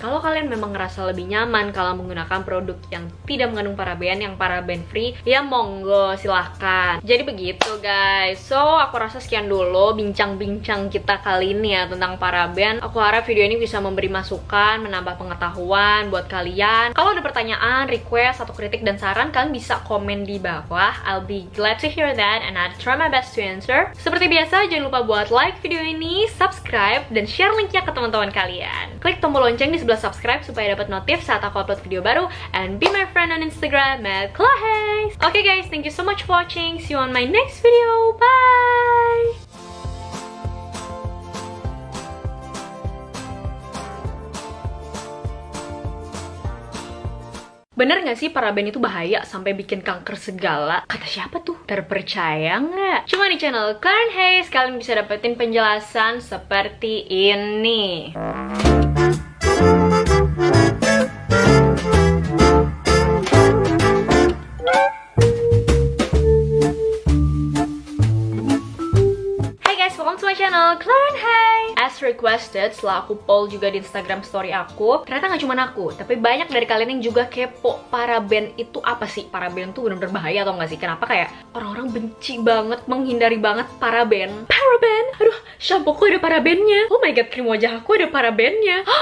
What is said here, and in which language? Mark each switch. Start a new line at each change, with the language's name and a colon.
Indonesian: Kalau kalian memang ngerasa lebih nyaman kalau menggunakan produk yang tidak mengandung paraben, yang paraben free, ya monggo, silahkan. Jadi begitu guys. So, aku rasa sekian dulu bincang-bincang kita kali ini ya tentang paraben. Aku harap video ini bisa memberi masukan, menambah pengetahuan buat kalian. Kalau ada pertanyaan, request, atau kritik dan saran, kalian bisa komen di bawah.
English: I'll be glad to hear that and I'll try my best to answer.
Indonesian: Seperti biasa, jangan lupa buat like video ini, subscribe, dan share linknya ke teman-teman kalian. Klik tombol lonceng di sebelah subscribe supaya dapat notif saat aku upload video baru.
English: And be my friend on Instagram @clahays. Okay guys, thank you so much for watching. See you on my next video. Bye!
Indonesian: Bener gak sih paraben itu bahaya sampai bikin kanker segala? Kata siapa tuh? Terpercaya nggak? Cuma di channel Claren Hays kalian bisa dapetin penjelasan seperti ini.
English: Welcome to my channel, Claren Hays. As requested,
Indonesian: setelah aku poll juga di Instagram story aku, ternyata nggak cuma aku, tapi banyak dari kalian yang juga kepo paraben itu apa sih? Paraben tuh bener-bener bahaya atau nggak sih? Kenapa kayak orang-orang benci banget, menghindari banget paraben? Paraben? Aduh, shampoo aku ada parabennya.
English: Oh my god,
Indonesian: krim wajah aku ada parabennya.